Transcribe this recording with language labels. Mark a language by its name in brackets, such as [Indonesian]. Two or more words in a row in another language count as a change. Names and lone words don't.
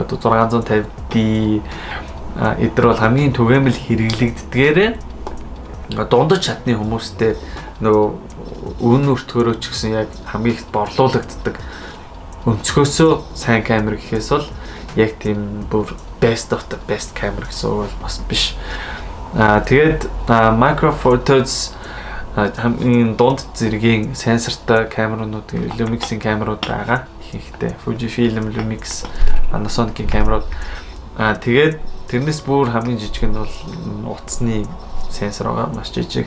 [Mongolian] Одоо 650D эдгээр бол хамгийн түгээмэл хэрэглэгддгээрээ дундаж чадны хүмүүстэй нөгөө үн өртгөрөө ч гэсэн яг хамгийн их борлуулагддаг. Өнцгөөсөө сайн камер гэхээс бол яг тийм бүр [English] best of the best [Mongolian] камер гэсэн үг бол бас биш. Тэгээд Micro Four Thirds хамгийн дунд зэргийн сенсортой камерууд, Lumix-ийн камерууд байгаа. Ихэнхдээ Fujifilm, Lumix, Panasonic-ийн камерууд. Тэгээд тэрнээс бүр хамгийн жижиг нь бол утасны сенсор байгаа, маш жижиг.